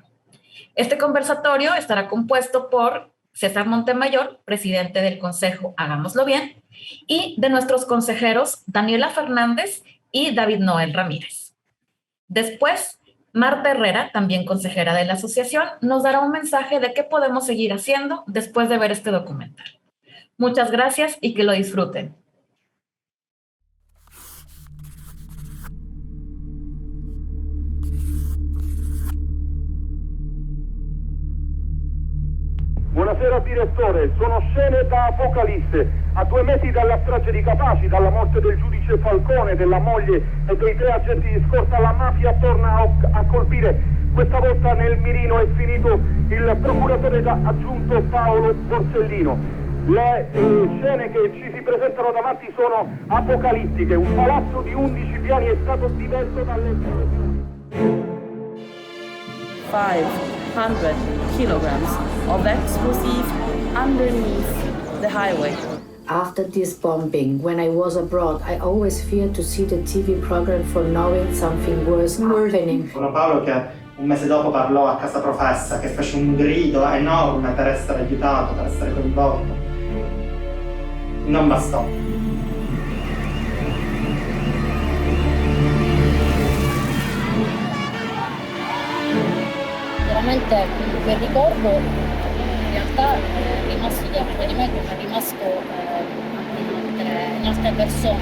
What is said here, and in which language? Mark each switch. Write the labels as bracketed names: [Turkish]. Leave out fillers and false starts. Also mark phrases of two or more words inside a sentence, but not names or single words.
[Spanish] Este conversatorio estará compuesto por César Montemayor, presidente del Consejo Hagámoslo Bien, y de nuestros consejeros Daniela Fernández y David Noel Ramírez. Después, Marta Herrera, también consejera de la asociación, nos dará un mensaje de qué podemos seguir haciendo después de ver este documental. Muchas gracias y que lo disfruten. [Italian] Buonasera direttore, sono scene da Apocalisse. A 2 mesi dalla strage di Capaci, dalla morte del giudice Falcone, della moglie e dei 3 agenti di scorta, la mafia torna a colpire. Questa volta nel mirino è finito il procuratore aggiunto Paolo Borsellino. Le scene che ci si presentano davanti sono apocalittiche. Un palazzo di 11 piani è stato diverso dalle... [English] 500 kilograms of explosive underneath the highway. After this bombing, when I was abroad, I always feared to see the TV program for knowing something worse happening. [Italian] Sono Paolo che un mese dopo parlò a casa professa, che fece un grido enorme per essere aiutato, per essere coinvolto. Non bastò. Veramente quel ricordo in realtà è rimasto dentro di me come è rimasto in altre persone.